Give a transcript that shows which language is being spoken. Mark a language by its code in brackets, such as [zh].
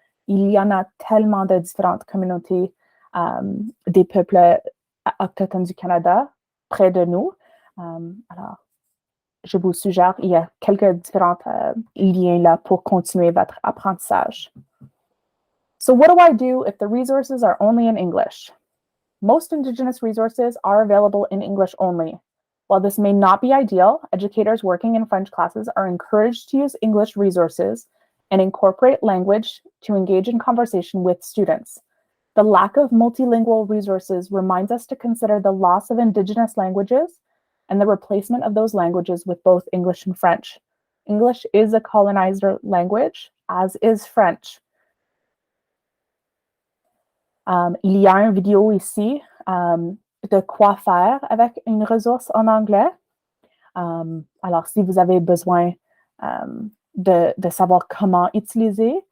[fr] Il y en a tellement de différentes communautés des peuples autochtones du Canada près de nous. Alors, je vous suggère, il y a quelques différents liens là pour continuer votre apprentissage. [en] So what do I do if the resources are only in English? Most Indigenous resources are available in English only. While this may not be ideal, educators working in French classes are encouraged to use English resources and incorporate language to engage in conversation with students. The lack of multilingual resources reminds us to consider the loss of Indigenous languages and the replacement of those languages with both English and French. English is a colonizer language, as is French. [fr] Il y a une vidéo ici de quoi faire avec une ressource en anglais. Alors, si vous avez besoin de savoir comment utiliser.